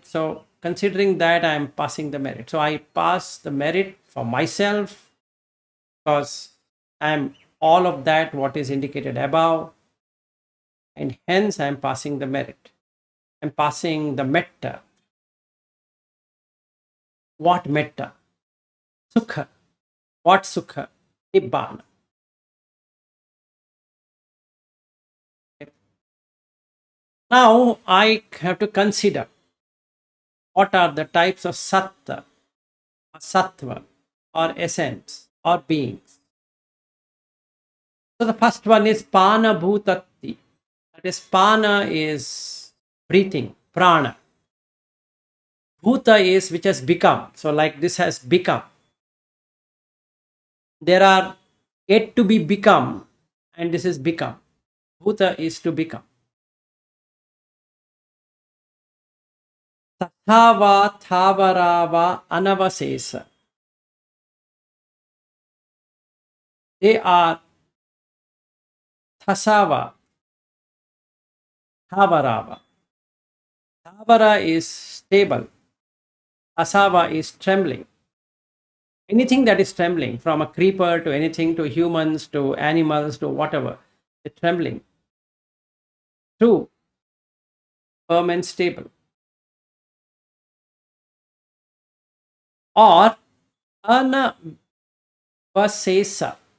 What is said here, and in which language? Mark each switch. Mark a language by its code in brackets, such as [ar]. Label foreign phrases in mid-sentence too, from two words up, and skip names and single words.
[en] So considering that, I am passing the merit. So I pass the merit for myself because I am all of that what is indicated above, and hence I am passing the merit. I'm passing the metta. What metta? Sukha. What sukha? Nibbana. Now I have to consider what are the types of satta, or sattva, or essence, or beings. So the first one is [pi] pana bhutatti. [en] That is, pana is breathing, prana. Bhuta is which has become. So like this has become. There are yet to be become, and this is become. Bhuta is to become. [pi] Tathava thavarava anavasesa. [en] They are [pi] thasava, thavarava. [en] Thavara is stable. Asava is trembling. Anything that is trembling, from a creeper to anything to humans to animals to whatever, it's trembling. True, firm and stable. Or anavasesa.